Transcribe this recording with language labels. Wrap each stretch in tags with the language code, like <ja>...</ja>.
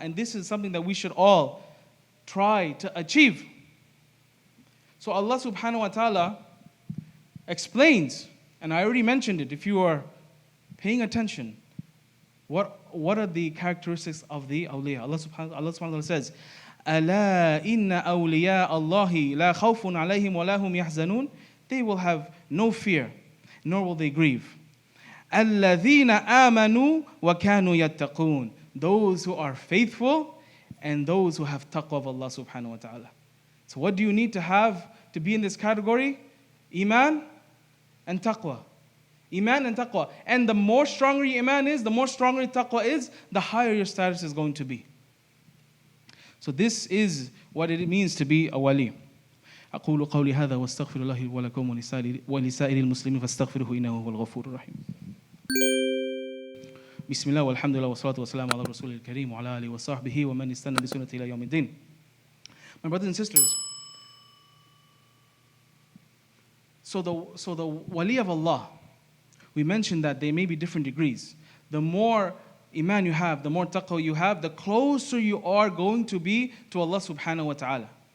<en>And this is something that we should all try to achieve. So Allah subhanahu wa ta'ala explains, and I already mentioned it, if you are paying attention, what are the characteristics of the awliya? Allah subhanahu wa ta'ala says,</en> <ar>أَلَا إِنَّ أَوْلِيَاءَ اللَّهِ لَا خَوْفٌ عَلَيْهِمْ وَلَا هُمْ يَحْزَنُونَ.</ar> <en>They will have no fear, nor will they grieve.</en> <ar>الَّذِينَ آمَنُوا وَكَانُوا يَتَّقُونَ.</ar> <en>Those who are faithful and those who have taqwa of Allah subhanahu wa ta'ala. So what do you need to have to be in this category? Iman and taqwa. Iman and taqwa. And the more stronger your iman is, the more stronger your taqwa is, the higher your status is going to be. So this is what it means to be a wali.</en> <ar>أقول قولي هذا واستغفر الله ولكم ولسائر المسلمين فاستغفروه إنه هو الغفور الرحيم. بسم الله والحمد لله والصلاة والسلام على رسول الكريم وعلى آله وصحبه ومن استنى بسنته إلى يوم الدين.</ar> <en>My brothers and sisters, so the wali of Allah, we mentioned that they may be different degrees. The more iman you have, the more taqwa you have, the closer you are going to be to Allah subhanahu wa ta'ala.</en>